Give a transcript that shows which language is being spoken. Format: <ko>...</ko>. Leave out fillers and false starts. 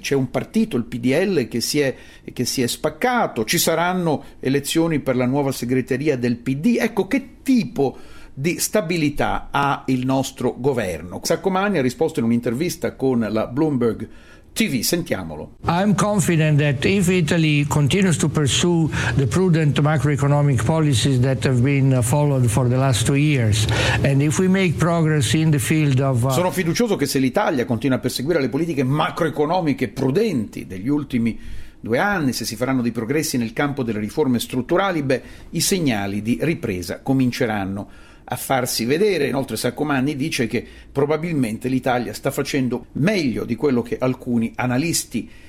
<it>C'è un partito, il PDL, che si è spaccato, ci saranno elezioni per la nuova segreteria del PD. Ecco, che tipo di stabilità ha il nostro governo? Saccomanni ha risposto in un'intervista con la Bloomberg TV, sentiamolo.</it> <en>I'm confident that if Italy continues to pursue the prudent macroeconomic policies that have been followed for the last two years, and if we make progress in the field of...</en> <it>Sono fiducioso che se l'Italia continua a perseguire le politiche macroeconomiche prudenti degli ultimi due anni, se si faranno dei progressi nel campo delle riforme strutturali, beh, i segnali di ripresa cominceranno a farsi vedere. Inoltre Saccomanni dice che probabilmente l'Italia sta facendo meglio di quello che alcuni analisti</it>